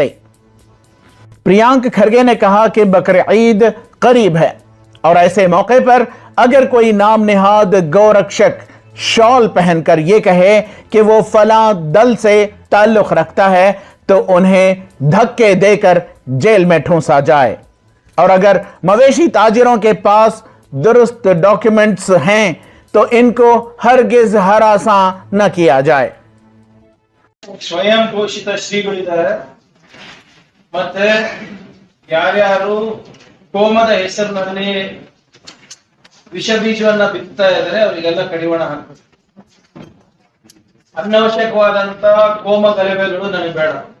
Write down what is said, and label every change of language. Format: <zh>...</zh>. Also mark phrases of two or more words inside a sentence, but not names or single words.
<ur>प्रियांक खरगे نے کہا کہ بقرعید قریب ہے اور ایسے موقع پر اگر کوئی نام نہاد گئو رکشک شال پہن کر یہ کہے کہ وہ فلاں دل سے تعلق رکھتا ہے تو انہیں دھکے دے کر جیل میں ٹھونسا جائے، اور اگر مویشی تاجروں کے پاس درست डॉक्यूमेंट्स ہیں تو ان کو ہرگز ہراساں نہ کیا جائے।</ur> <kn>ಸ್ವಯಂ ಘೋಷಿತ ಶ್ರೀಗಳಿದ್ದಾರೆ, ಮತ್ತೆ ಯಾರ್ಯಾರು ಕೋಮದ ಹೆಸರಿನಲ್ಲಿ ವಿಷ ಬೀಜವನ್ನ ಬಿತ್ತಾ ಇದ್ದಾರೆ ಅವರಿಗೆಲ್ಲ ಕಡಿವಾಣ ಹಾಕಬೇಕು. ಅನವಶ್ಯಕವಾದಂತ ಕೋಮ ಗಲಭೆಗಳು ನನಗೆ ಬೇಡ.</kn>